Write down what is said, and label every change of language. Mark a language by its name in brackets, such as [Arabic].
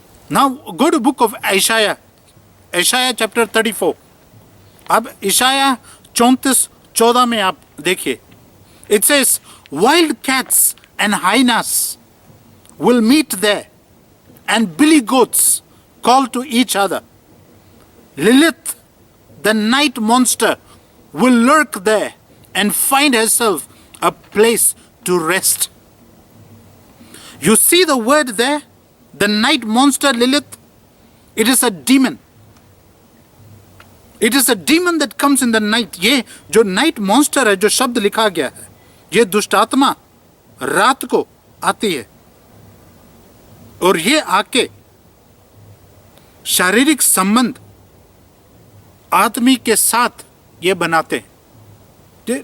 [English] Now go to book of Isaiah, Isaiah chapter 34। [Hindi] अब इशाया 34:14 में आप देखिए, [English] It says wild cats and hyenas will meet there, and billy goats call to each other. Lilith, the night monster, will lurk there and find herself a place to rest. You see the word there, the night monster Lilith? It is a demon. It is a demon that comes in the night. [Hindi] ये जो night monster है, जो शब्द लिखा गया है, ये दुष्ट आत्मा रात को आती है और ये आके शारीरिक संबंध आदमी के साथ ये बनाते हैं।